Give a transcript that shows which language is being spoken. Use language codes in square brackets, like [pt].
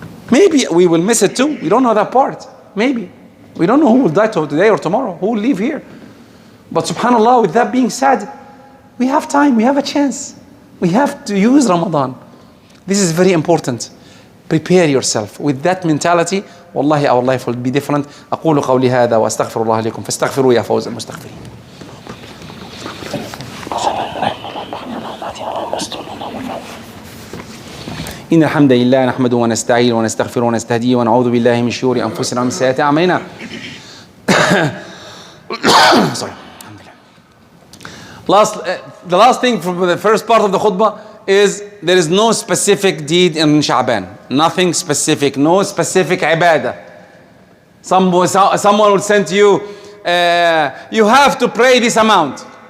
[en] Maybe we will miss it too. We don't know that part. Maybe. We don't know who will die today or tomorrow. Who will leave here. But subhanAllah, with that being said, we have time. We have a chance. We have to use Ramadan. This is very important. Prepare yourself. With that mentality, wallahi, our life will be different. [ar] أقول قولي هذا وأستغفر الله لكم فاستغفروا يا فوز المستغفرين. إن الحمد لله نحمده ونستعين ونستغفره ونستهديه ونعوذ بالله من شرور أنفسنا ومن سيئات أعمالنا. [en] Sorry. The last thing from the first part of the khutbah is there is no specific deed in Sha'ban. Nothing specific. No specific ibadah. Someone will send to you, you have to pray this amount.